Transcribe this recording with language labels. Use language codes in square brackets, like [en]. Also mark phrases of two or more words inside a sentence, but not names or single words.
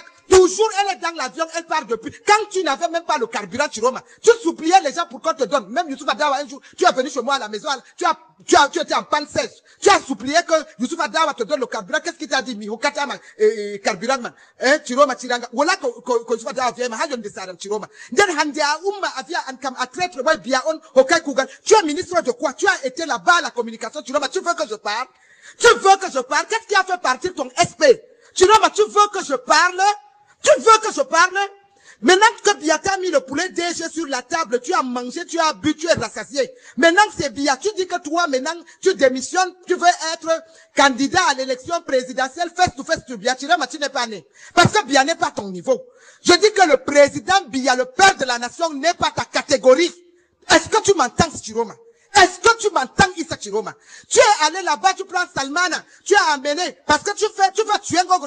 [fr] Toujours, elle est dans l'avion, elle part depuis. Quand tu n'avais même pas le carburant, Chiroma, tu suppliais les gens pour qu'on te donne. Même Youssouf Adawa, un jour, tu es venu chez moi à la maison, tu étais en panne sèche. Tu as supplié que Youssouf Adawa te donne le carburant. Qu'est-ce qu'il t'a dit, Miho Katama, carburant, man? Chiroma, Chiranga. Voilà que Youssouf Adawa vient, Hayon de Saram, Chiroma. Den Handia, Avia, Ankam, Atretre, Wai, Biaon, Hokai Kougan. Tu es ministre de quoi? Tu as été là-bas à la communication, Chiroma. Tu veux que je parle? Tu veux que je parle? Qu'est-ce qui a fait partir ton SP? Chiroma, tu veux que je parle? Tu veux que je parle? Maintenant que Biata a mis le poulet DG sur la table, tu as mangé, tu as bu, tu es rassasié. Maintenant c'est Bia, tu dis que toi, maintenant, tu démissionnes, tu veux être candidat à l'élection présidentielle [en] face to face to [fr] Bia. Tu n'es pas né. Parce que Bia n'est pas ton niveau. Je dis que le président Bia, le père de la nation, n'est pas ta catégorie. Est-ce que tu m'entends, Chiroma? Est-ce que tu m'entends, Issa Chiroma? Tu es allé là-bas, tu prends Salmana, tu as amené, parce que tu vas tuer Ngongo.